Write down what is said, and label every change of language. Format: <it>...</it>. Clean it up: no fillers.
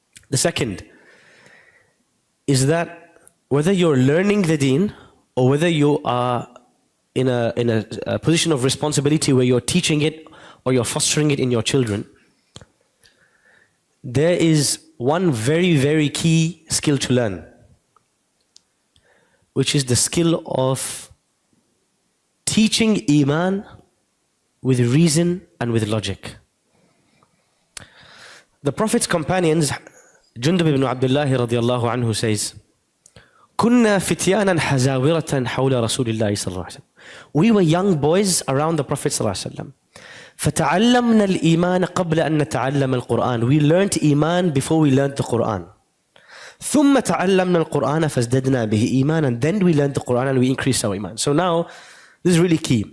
<en>The second is that whether you're learning the deen or whether you are in a position of responsibility where you're teaching it or you're fostering it in your children, there is one very, very key skill to learn, which is the skill of teaching Iman with reason and with logic. The Prophet's companions, Jundub ibn Abdullah radiallahu anhu says,</en> <ar>كُنَّا فِتْيَانًا حَزَاوِرَةً حَوْلَ رَسُولِ اللَّهِ صلى الله عليه وسلم.</ar> <en>We were young boys around the Prophet</en> <ar>صلى الله عليه وسلم. فَتَعَلَّمْنَا الْإِيمَانَ قَبْلَ أَن نَتَعَلَّمَ الْقُرْآنَ.</ar> <en>We learned Iman before we learned the Qur'an.</en> <ar>ثُمَّ تَعَلَّمْنَا الْقُرْآنَ فَازْدَدْنَا بِهِ إِيمَانًا.</ar> <en>And then we learned the Qur'an and we increased our Iman. So now, this is really key.</en>